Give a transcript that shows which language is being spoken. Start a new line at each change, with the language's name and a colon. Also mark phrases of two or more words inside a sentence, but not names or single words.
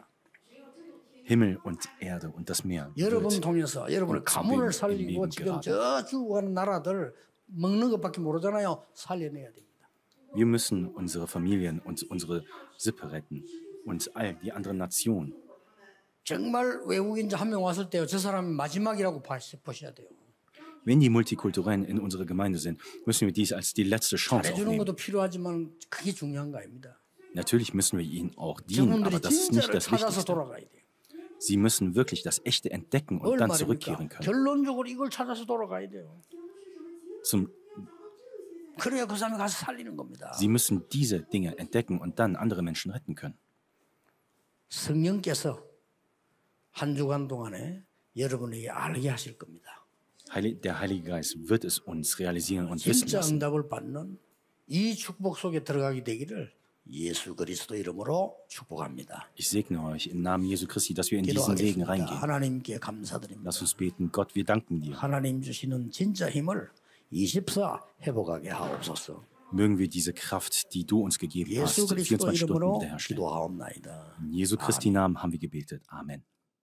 German: Himmel und Erde und das Meer
Korean: 여러분
German: wird
Korean: 통해서 여러분의 가문을 살리고 지금 저 죽어가는 나라들 먹는 것밖에 모르잖아요. 살려내야 됩니다.
German: Wir müssen unsere Familien und unsere Sippe retten und all die anderen Nationen.
Korean: 정말 외국인자 한 명 왔을 때요. 저 사람이 마지막이라고 보셔야 돼요.
German: Wenn die Multikulturellen in unserer Gemeinde sind, müssen wir dies als die letzte Chance
Korean: 잘해주는
German: aufnehmen.
Korean: 것도 필요하지만 그게 중요한 거 아닙니다.
German: Natürlich müssen wir ihnen auch dienen, aber
Korean: 저분들이
German: das ist nicht
Korean: 진짜를
German: das
Korean: 찾아서
German: Wichtigste.
Korean: 돌아가야 돼요.
German: Sie müssen wirklich das Echte entdecken und
Korean: 뭘
German: dann
Korean: 말입니까?
German: zurückkehren können.
Korean: 결론적으로 이걸 찾아서 돌아가야 돼요. 그래야 그 사람이 가서 살리는 겁니다.
German: Sie müssen diese Dinge entdecken und dann andere Menschen retten können.
Korean: 성령께서 한 주간 동안에 여러분에게 알게 하실 겁니다.
German: Der Heilige Geist wird es uns realisieren und wissen
Korean: 진짜
German: lassen.
Korean: 응답을 받는 이 축복 속에 들어가게 되기를 예수 그리스도 이름으로 축복합니다.
German: Ich segne euch im Namen Jesu Christi, dass wir in diesen Segen
Korean: 기도하겠습니다.
German: reingehen.
Korean: 하나님께 감사드립니다.
German: Lass uns beten. Gott, wir danken dir.
Korean: 하나님 주시는 진짜 힘을 24 회복하게 하옵소서.
German: Mögen wir diese Kraft, die du uns gegeben hast,
Korean: 예수 그리스도
German: 24 Stunden
Korean: 이름으로
German: wiederherstellen.
Korean: 기도하옵나이다.
German: In Jesu Christi Namen haben wir gebetet. Amen.